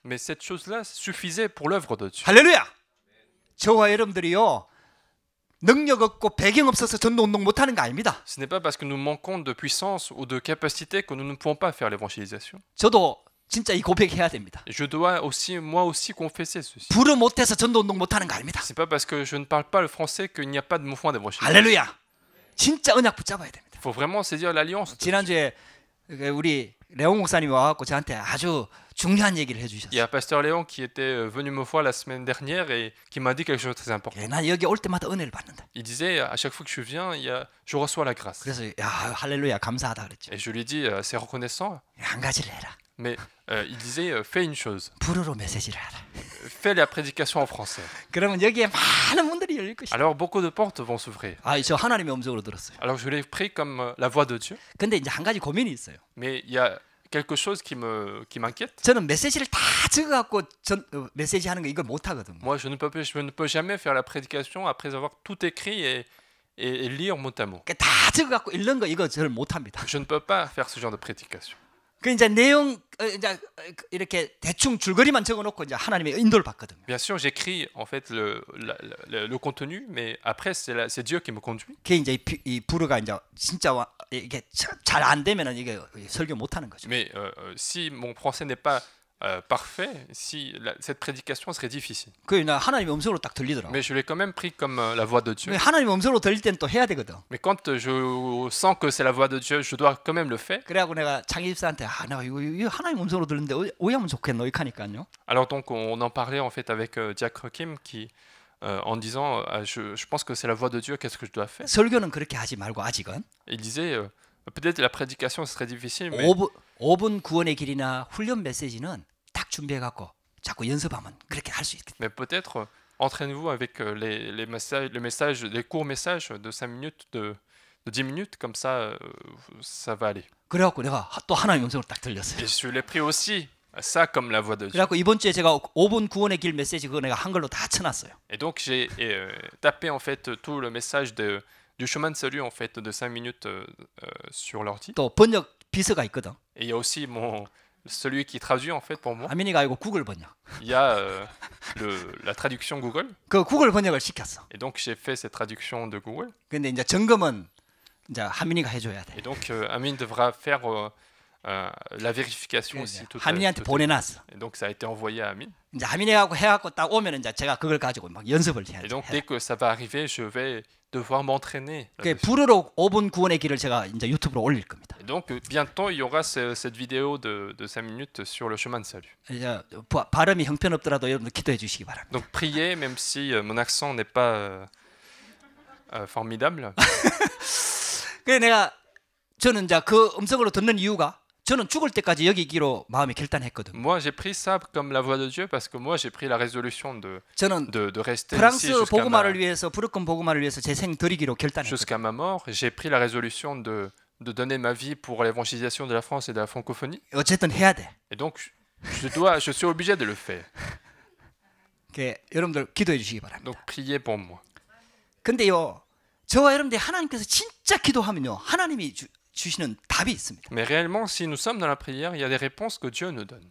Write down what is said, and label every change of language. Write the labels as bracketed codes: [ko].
[fr] Mais cette chose-là suffisait pour l'œuvre de Dieu. [ko] 할렐루야. 저와 여러분들이요. 능력 없고 배경 없어서 전도 운동 못하는 거 아닙니다. [fr] Ce n'est pas parce que nous manquons de puissance ou de capacité que nous ne pouvons pas faire l'évangélisation. [ko] 저도 진짜 이 고백해야 됩니다. [fr] Je dois aussi, moi aussi, confesser ceci. [ko] 불어 못해서 전도 운동 못하는 거 아닙니다. [fr] C'est pas parce que je ne parle pas le français qu'il n'y a pas de mouvement d'évangélisation. [ko] 할렐루야. 진짜 언약 붙잡아야 됩니다. [fr] Il faut vraiment saisir l'alliance. [ko] 지난주에 우리 레옹 목사님이 와갖고 저한테 아주 중요한 얘기를 [fr] Il y [ko] 해주셨어요. [fr] a Pasteur Léon qui était venu me voir la semaine dernière et qui m'a dit quelque chose de très important. [ko] 난 여기 올 때마다 은혜를 받는다. [fr] Il disait, à chaque fois que je viens, je reçois la grâce. [ko] 그래서 야 할렐루야 감사하다 그랬죠. [fr] Et je lui dis, c'est reconnaissant, [ko] 한 가지를 해라. [fr] mais il disait, fais une chose, [ko] 불어로 메시지를 하라. [fr] fais la prédication en français. [ko] 그러면 여기에 많은 문들이 열릴 것이다. [fr] Alors beaucoup de portes vont s'ouvrir. [ko] 저 하나님의 음성으로 들었어요. [fr] Alors je l'ai pris comme la voix de Dieu, [ko] 근데 이제 한 가지 고민이 있어요. [fr] mais il y a quelque chose qui m'inquiète. [ko] 저는 메시지를 다 적어갖고 메시지 하는 거 이걸 못 하거든요. [fr] Moi, je ne peux jamais faire la prédication après avoir tout écrit et lire mot à mot. [ko] 다 적어갖고 읽는 거 이거 저는 못 합니다. [fr] Je ne peux pas faire ce genre de prédication. [ko] 그 이제 내용 이제 이렇게 대충 줄거리만 적어놓고 이제 하나님의 인도를 받거든요. [fr] Bien sûr, j'écris en fait le contenu, mais après c'est Dieu qui me conduit. [ko] 그게 이제 이 불어가 이제 진짜 이게 잘 안 되면은 이게 설교 못 하는 거죠. [fr] Mais si mon français n'est pas parfait, si cette prédication serait difficile. [ko] 그 하나님의 음성으로 딱 들리더라고. [fr] Mais je l'ai quand même pris comme la voix de Dieu. [ko] 하나님의 음성으로 들릴 때는 또 해야 되거든. [fr] Mais quand je sens que c'est la voix de Dieu, je dois quand même le faire. [ko] 그래갖고 내가 창희 집사한테 내가 이거 하나님 음성으로 들리는데 오해하면 좋겠노 이카니까요. [fr] Alors donc on en parlait en fait avec Diacre Kim qui en disant je pense que c'est la voix de Dieu, qu'est-ce que je dois faire? [ko] 설교는 그렇게 하지 말고 아직은 [fr] Il disait Peut-être la prédication serait difficile, mais [ko] 5분 구원의 길이나 훈련 메시지는 딱 준비해 갖고 자꾸 연습하면 그렇게 할 수 있겠다. [fr] Mais peut-être entraînez-vous avec les courts messages de 5 minutes, de 10 minutes, comme ça, ça va aller. [ko] 그래 갖고 내가 또 하나님의 음성을 딱 들렸어요. [fr] Et je l'ai pris aussi, ça comme la voix de [ko] 그래 [fr] Dieu. [ko] 갖고 이번 주에 제가 5분 구원의 길 메시지 그거 내가 한글로 다 쳐놨어요. [fr] Et donc j'ai tapé en fait tout le message du chemin de salut en fait de 5 minutes sur l'ordi. [ko] 또 번역 비서가 있거든. [fr] Et il y a aussi celui qui traduit en fait pour moi. [ko] 아민이가 아니고 구글 번역. [fr] Il y a la traduction Google. [ko] 그 구글 번역을 시켰어. [fr] Et donc j'ai fait cette traduction de Google. [ko] 근데 이제 점검은 이제 하민이가 해줘야 돼. [fr] Et donc Amine devra faire la vérification aussi. [ko] 하민이한테 보내놨어. [fr] Et donc ça a été envoyé à Amine. [ko] 이제 하민이하고 해갖고 딱 오면 이제 제가 그걸 가지고 막 연습을 해야 [fr] Et [ko] 돼. [fr] donc dès que ça va arriver, je vais devoir m'entraîner. [ko] 그 불어로 5분 구원의 길을 제가 이제 유튜브로 올릴 겁니다. [fr] Et donc bientôt il y aura cette vidéo de 5 minutes sur le chemin de salut. [ko] 이제 발음이 형편없더라도 여러분들 기도해 주시기 바랍니다. [fr] Donc priez même si mon accent n'est pas formidable. [ko] 그래 저는 이제 그 음성으로 듣는 이유가 저는 죽을 때까지 여기 있기로 마음이 결단했거든. [fr] Moi j'ai pris ça comme la voix de Dieu parce que moi j'ai pris la résolution [ko] 저는 [fr] de rester ici [ko] 프랑스 복음화를 위해서 부르권 복음화를 위해서 제 생 드리기로 결단했거든. [fr] jusqu'à ma mort. J'ai pris la résolution de donner ma vie pour l'évangélisation de la France et de la francophonie. [ko] 어쨌든 해야 돼. [fr] Et donc je suis obligé de le faire. [ko] 여러분들 기도해 주시기 바랍니다. [fr] Donc priez pour moi. [ko] 근데요, 저와 여러분들 하나님께서 진짜 기도하면요, 하나님이 주시는 답이 있습니다. [fr] Mais réellement, si nous sommes dans la prière, il y a des réponses que Dieu nous donne.